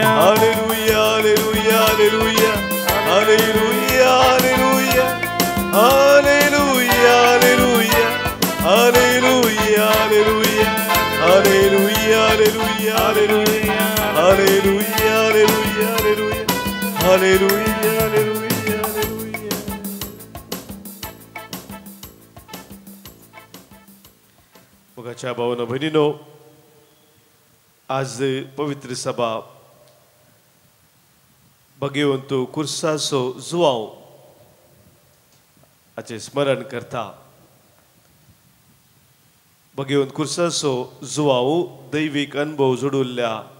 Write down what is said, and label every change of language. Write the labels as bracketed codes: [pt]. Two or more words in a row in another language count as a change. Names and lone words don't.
[kn] ಹಲ್ಲೆಲೂಯ ಹಲ್ಲೆಲೂಯ ಹಲ್ಲೆಲೂಯ ಹಲ್ಲೆಲೂಯ ಹಲ್ಲೆಲೂಯ ಹಲ್ಲೆಲೂಯ ಹಲ್ಲೆಲೂಯ ಹಲ್ಲೆಲೂಯ ಹಲ್ಲೆಲೂಯ ಹಲ್ಲೆಲೂಯ ಹಲ್ಲೆಲೂಯ ಹಲ್ಲೆಲೂಯ ಹಲ್ಲೆಲೂಯ [kok] मोगाच्या भावांनो भयणीनो आज पवित्र सभा भगवंतू कुर्सासो जुवांव हाचे स्मरण करता भगवंत कुर्सासो जुवांव दैवीक अनुभव जोडुल्ल्या